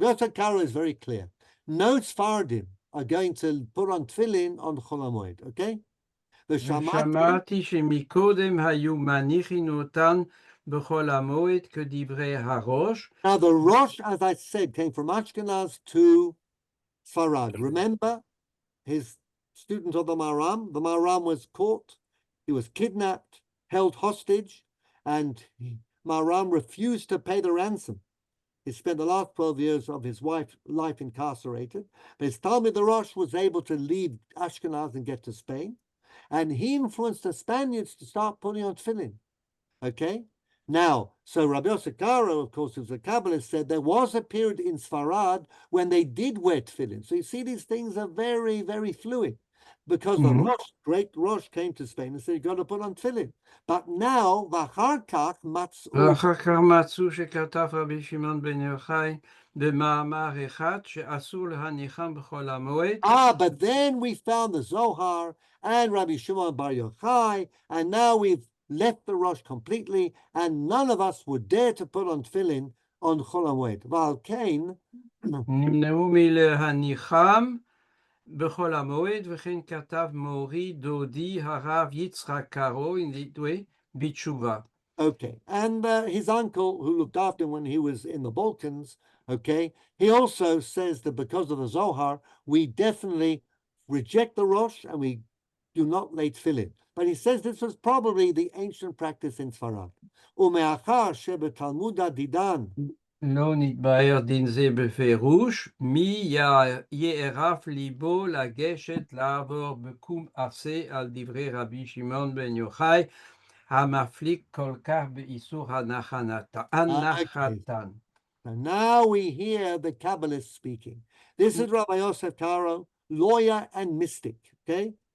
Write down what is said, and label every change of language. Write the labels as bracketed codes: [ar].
[en] Rabbi Karo is very clear. No Sfaradim are going to put on tefillin on Chol HaMoed, okay? [he] ושמעתי שמקודם היו מניחים אותן בחול המועד כדברי הראש. [en] Now the Rosh, as I said, came from Ashkenaz to Sfarad. Remember, his student of the Maharam was caught, he was kidnapped, held hostage, and Maharam refused to pay the ransom. He spent the last 12 years of his life incarcerated. But his Talmud, the Rosh, was able to leave Ashkenaz and get to Spain. And he influenced the Spaniards to start putting on tefillin. Okay? Now, so Rabbi Karo, of course, who's a Kabbalist, said there was a period in Sfarad when they did wear tefillin. So you see, these things are very, very fluid. Because the Rosh, great Rosh, came to Spain and said, you've got to put on tefillin. But now, [he] ואחר כך מצאו שכתב רבי שמעון בן יוחאי במאמר אחד שאסור להניחם בחול המועד. [en] But then we found the Zohar and Rabbi Shimon bar Yochai, and now we've left the Rosh completely, and none of us would dare to put on tefillin on Chol HaMoed. [he] ועל כן, נמנעו מלהניחם בחול המועד, וכן כתב מורי דודי הרב יצחק קארו בתשובה. [en] Okay, and his uncle, who looked after him when he was in the Balkans, okay, he also says that because of the Zohar, we definitely reject the Rosh and we do not lay tefillin. But he says this was probably the ancient practice in Sfarad. [he] ומאחר שבתלמוד הדידן לא נתבהר דין זה בפירוש, מי יערף ליבו לגשת לעבור בקום עשה על דברי רבי שמעון בן יוחאי, המפליג כל כך באיסור הנחתן. [en] And now we hear the Kabbalist speaking. This is Rabbi Yosef Karo, lawyer and mystic, okay?